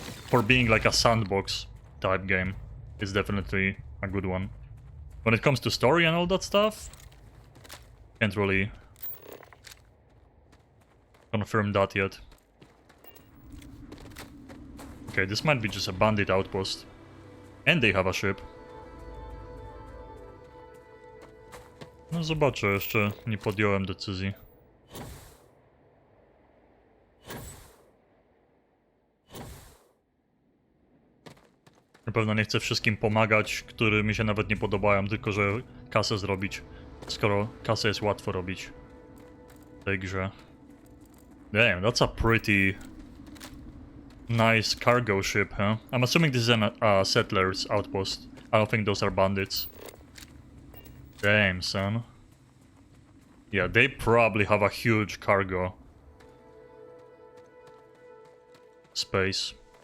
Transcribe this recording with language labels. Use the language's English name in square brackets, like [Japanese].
[English] For being like a sandbox type game. It's definitely a good one. When it comes to story and all that stuff, can't really confirm that yet. Okay, this might be just a bandit outpost. And they have a ship. [Polish] No zobaczę, jeszcze nie podjąłem decyzji. Na pewno nie chcę wszystkim pomagać, które mi się nawet nie podobają, tylko że kasę zrobić. Skoro kasę jest łatwo robić w tej grze. [English] Damn, that's a pretty nice cargo ship, huh? I'm assuming this is a settler's outpost. I don't think those are bandits. Damn, son. Yeah, they probably have a huge cargo space.